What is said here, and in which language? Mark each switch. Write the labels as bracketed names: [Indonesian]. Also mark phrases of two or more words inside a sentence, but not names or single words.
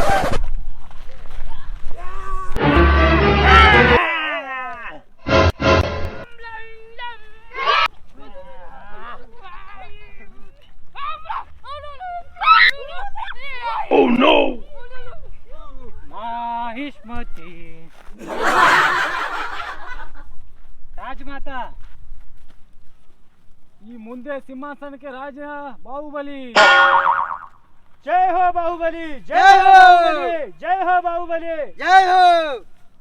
[English] Oh no! [Kannada] ಮಹಿಷ್ಮತಿ ರಾಜಮಾತಾ ಈ ಮುಂದೆ ಸಿಂಹಾಸನಕ್ಕೆ ರಾಜ ಬಾಹುಬಲಿ [Hindi] जय हो बाहुबली जय हो जय हो बाहुबली जय हो